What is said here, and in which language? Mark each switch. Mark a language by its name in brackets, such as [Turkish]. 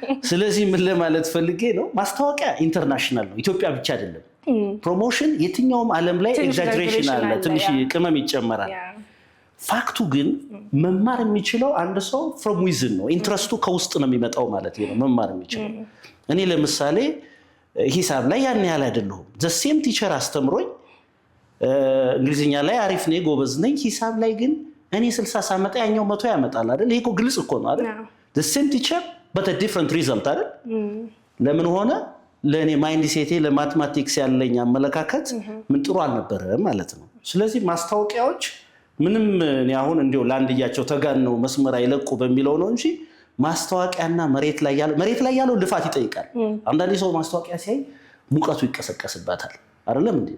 [Amharic] ስለዚህ ምን ለማለት ፈልጌ ነው ማስታወቂያ ኢንተርናሽናል ነው ኢትዮጵያ ብቻ አይደለም። ፕሮሞሽን የትኛውም ዓለም ላይ ኤግዛጀሬሽን አለ ትንሽ ቅመም ይጨመራል። ፋክቱ ግን መማር የሚችለው አንድ ሰው [English] from within [Amharic] ነው። ኢንትረስቱ ከውስጥ ነው የሚመጣው ማለት ነው መማር የሚችለው። እኔ ለምሳሌ ሂሳብ ላይ ያን ያህል አይደለሁም። [English] the same teacher [Amharic] አስተምሮኝ እንግሊዝኛ ላይ አሪፍ ነኝ ጎበዝ ነኝ። ሂሳብ ላይ ግን እኔ 60 ሳመጣ ያኛው 100 ያመጣል አይደል? ይሄ እኮ ግልጽ እኮ ነው አይደል? [English] the same teacher but a different result አይደል? [Amharic] ለምን ሆነ? ለኔ ማይንድ ሴቴ ለማቴማቲክስ ያለኝ አመለካከት ምን ጥሩ አልነበረም ማለት ነው። ስለዚህ ማስታወቂያዎች ምንም እኔ አሁን እንደው ላንድያቸው ተጋን ነው መስመር አይለቁ በሚለው ነው እንጂ ማስታወቂያና መሬት ላይ ያለው ልፋት ይጠይቃል። አንዳንዴ ሰው ማስታወቂያ ሲያይ ሙቀቱ ይቀሰቀስባታል አይደለም እንዴ?